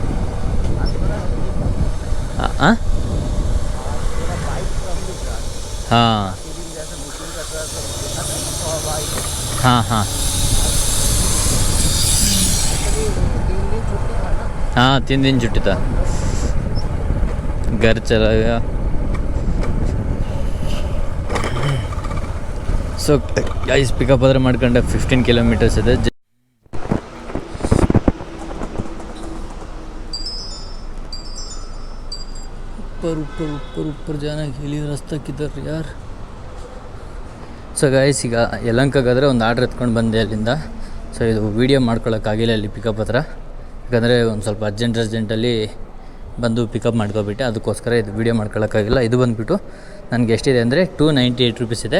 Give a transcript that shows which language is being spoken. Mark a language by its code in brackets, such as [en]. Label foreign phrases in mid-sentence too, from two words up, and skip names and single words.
[hi] हाँ हाँ हाँ हाँ हाँ 3 दिन छुट्टी था, घर चला गया। [en] so guys [kn] ಪಿಕಪ್ ಆದರೆ ಮಾಡ್ಕೊಂಡೆ 15 ಕಿಲೋಮೀಟರ್ಸ್ ಇದೆ। [hi] ऊपर ऊपर ऊपर ऊपर जाना के लिए रास्ता किधर यार। [en] so guys [kn] ಈಗ ಯಲಹಂಕಗಾದರೆ ಒಂದು ಆರ್ಡ್ರ್ ಎತ್ಕೊಂಡು ಬಂದೆ ಅಲ್ಲಿಂದ। ಸೊ ಇದು ವೀಡಿಯೋ ಮಾಡ್ಕೊಳ್ಳೋಕ್ಕಾಗಿಲ್ಲ ಅಲ್ಲಿ ಪಿಕಪ್ ಹತ್ರ, ಯಾಕಂದರೆ ಒಂದು ಸ್ವಲ್ಪ ಅರ್ಜೆಂಟಲ್ಲಿ ಬಂದು ಪಿಕಪ್ ಮಾಡ್ಕೊಬಿಟ್ಟೆ, ಅದಕ್ಕೋಸ್ಕರ ಇದು ವೀಡಿಯೋ ಮಾಡ್ಕೊಳ್ಳೋಕ್ಕಾಗಿಲ್ಲ। ಇದು ಬಂದುಬಿಟ್ಟು ನನಗೆ ಎಷ್ಟಿದೆ ಅಂದರೆ 298 ರುಪೀಸ್ ಇದೆ।